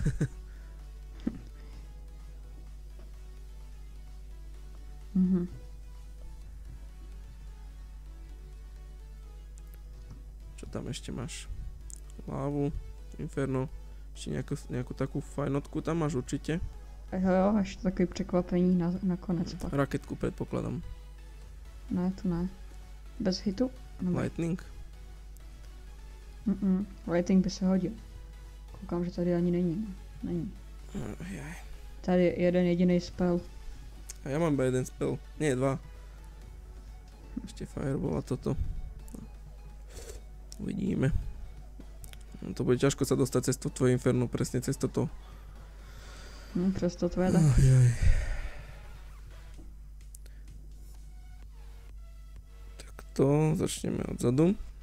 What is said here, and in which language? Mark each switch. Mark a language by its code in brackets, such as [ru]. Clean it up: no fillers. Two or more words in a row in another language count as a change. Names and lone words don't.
[sk] Čo tam ešte máš? Lávu, Inferno, ešte nejakú takú fajnotku tam máš určite. [cs] Jo, až takový překvapení na konec pak. [sk] Raketku predpokladám. [cs] Ne, to ne. Bez hitu? Lightning? Lightning by se hodil. Koukám, že tady ani není. Tady je jeden jediný spell. [sk] A ja mám iba jeden spell. Nie, 2. Ešte Fireball a toto. Uvidíme. No, to bude ťažko sa dostať cez to tvoje Inferno, presne cez toto. [cs] Přes to tvoje tak. [sk] Takto, začneme odzadu.